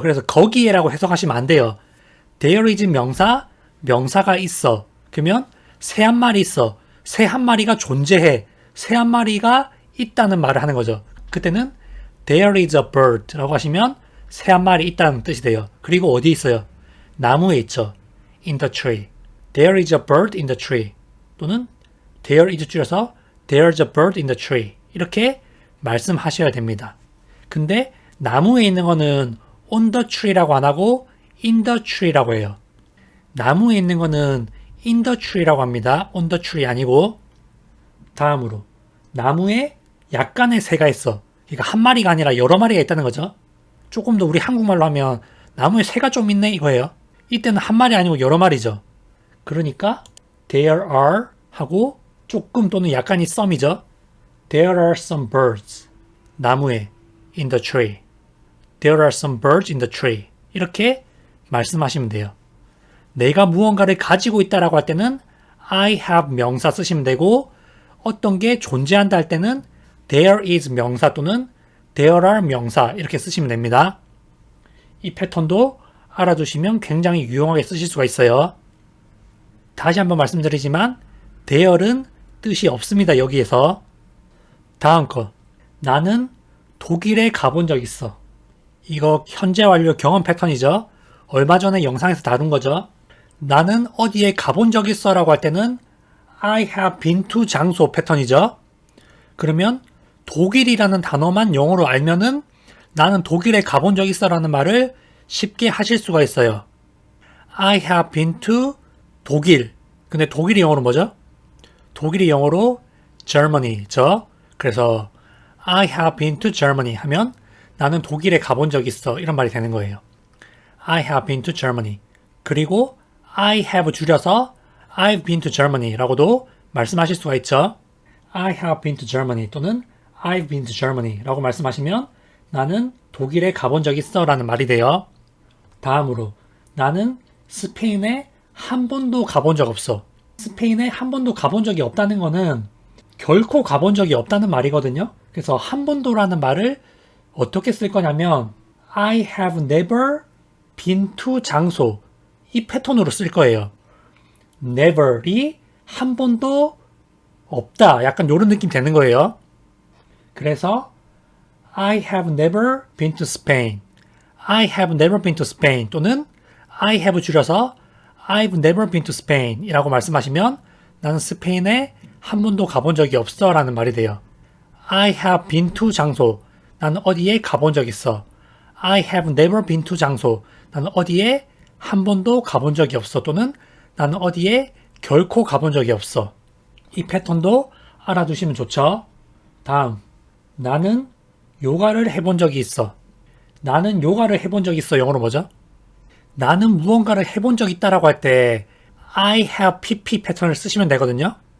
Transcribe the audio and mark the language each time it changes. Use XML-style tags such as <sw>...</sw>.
<ko>그래서 거기에라고 해석하시면 안 돼요. there is 명사, 명사가 있어. 그러면 새 한 마리 있어. 새 한 마리가 존재해. 새 한 마리가 있다는 말을 하는 거죠. 그때는 there is a bird 라고 하시면 새 한 마리 있다는 뜻이 돼요. 그리고 어디 있어요? 나무에 있죠. in the tree.</ko> <en>There is a bird in the tree. 또는 there is 줄여서 there is a bird in the tree.</en> <ko>이렇게 말씀하셔야 됩니다. 근데 나무에 있는 거는 on the tree 라고 안 하고 in the tree 라고 해요. 나무에 있는 거는 in the tree 라고 합니다.</ko> <en>on the tree 아니고.</en> <ko>다음으로 나무에 약간의 새가 있어. 그러니까 한 마리가 아니라 여러 마리가 있다는 거죠. 조금 더 우리 한국말로 하면 나무에 새가 좀 있네 이거예요. 이때는 한 마리 아니고 여러 마리죠. 그러니까 there are 하고 조금 또는 약간이 some이죠.</ko> <en>There are some birds. 나무에 in the tree. There are some birds in the tree.</en> <ko>이렇게 말씀하시면 돼요. 내가 무언가를 가지고 있다라고 할 때는 I have 명사 쓰시면 되고 어떤 게 존재한다 할 때는 there is 명사 또는 there are 명사 이렇게 쓰시면 됩니다. 이 패턴도 알아두시면 굉장히 유용하게 쓰실 수가 있어요. 다시 한번 말씀드리지만 there는 뜻이 없습니다. 여기에서. 다음 거. 나는 독일에 가본 적 있어. 이거 현재 완료 경험 패턴이죠. 얼마 전에 영상에서 다룬 거죠. 나는 어디에 가본 적 있어 라고 할 때는 I have been to 장소 패턴이죠. 그러면 독일이라는 단어만 영어로 알면은 나는 독일에 가본 적 있어 라는 말을 쉽게 하실 수가 있어요.</ko> <en>I have been to 독일.</en> <ko>근데 독일이 영어로 뭐죠? 독일이 영어로 Germany죠. 그래서 I have been to Germany 하면 나는 독일에 가본 적 있어.</ko> <en>이런 말이 되는 거예요. I have been to Germany.</en> <ko>그리고 I have 줄여서 I've been to Germany 라고도 말씀하실 수가 있죠. I have been to Germany 또는 I've been to Germany 라고 말씀하시면 나는 독일에 가본 적 있어 라는 말이 돼요. 다음으로 나는 스페인에 한 번도 가본 적 없어. 스페인에 한 번도 가본 적이 없다는 거는 결코 가본 적이 없다는 말이거든요. 그래서 한 번도라는 말을 어떻게 쓸 거냐면 I have never been to 장소 이 패턴으로 쓸 거예요. never이 한 번도 없다. 약간 이런 느낌 되는 거예요.</ko> <en>그래서 I have never been to Spain.</en> <ko>I have never been to Spain 또는 I have 줄여서 I've never been to Spain 이라고 말씀하시면 나는 스페인에 한 번도 가본 적이 없어 라는 말이 돼요.</ko> <en>I have been to 장소.</en> <ko>나는 어디에 가본 적 있어.</ko> <en>I have never been to 장소.</en> <ko>나는 어디에 한 번도 가본 적이 없어. 또는 나는 어디에 결코 가본 적이 없어. 이 패턴도 알아두시면 좋죠. 다음, 나는 요가를 해본 적이 있어. 나는 요가를 해본 적이 있어. 영어로 뭐죠? 나는 무언가를 해본 적 있다라고 할 때 I have pp 패턴을 쓰시면 되거든요.</ko>